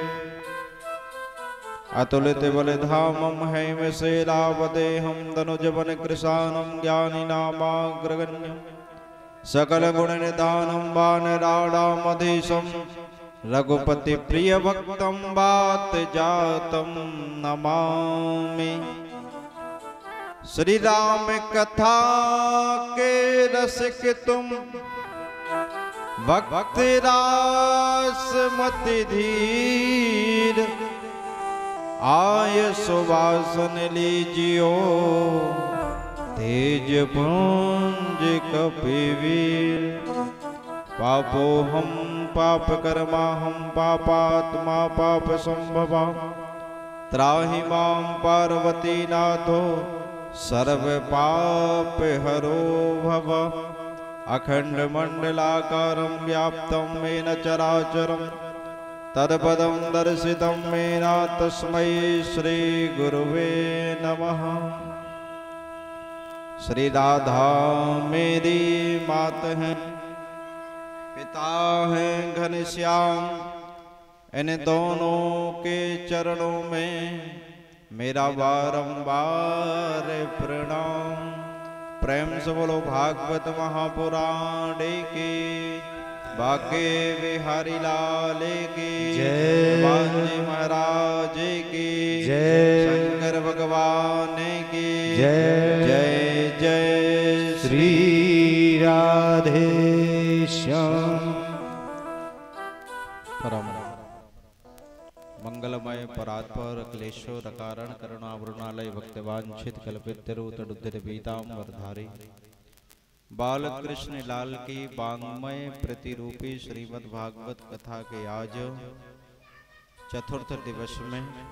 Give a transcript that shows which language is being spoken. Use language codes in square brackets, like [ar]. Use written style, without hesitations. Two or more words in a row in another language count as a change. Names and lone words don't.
[sa] अतुलितबलधामं हैमशैलावदेहं तनुजवनकृशानं ज्ञानिनामाग्रगण्यं सकलगुणनिधानं वानराणामधीशं रघुपति प्रिय भक्तं वात जातं नमामि। [hi] श्री राम कथा के रसिक तुम भक्ति रास मति धीर आय सुवासन लीजियो तेज पुंज कपिवीर। [sa] पापो हम पाप कर्मा हम पापात्मा पाप संभवा त्राहि मां पार्वती नाथो सर्व पाप हरो भव। अखंड मंडलाकारं व्याप्तं येन चराचरं तत्पदं दर्शितं येन तस्मै श्री गुरुवे नमः। [hi] श्री राधा मेरी मात है पिता है घनश्याम इन दोनों के चरणों में मेरा बारंबार प्रणाम। प्रेम से बोलो भागवत महापुराण की बाके बिहारी लाल की जय। बांके महाराज की जय। शंकर भगवान की जय। जय जय श्री राधे श्याम। परम मंगलमय परात्पर क्लेशोर कारण करुणावृणालय भक्तवांछित कल्पितरुतरुद्र पीताम्बरधारी बालकृष्ण लाल की वांग्मय प्रतिरूपी श्रीमद् भागवत कथा के आज चतुर्थ दिवस में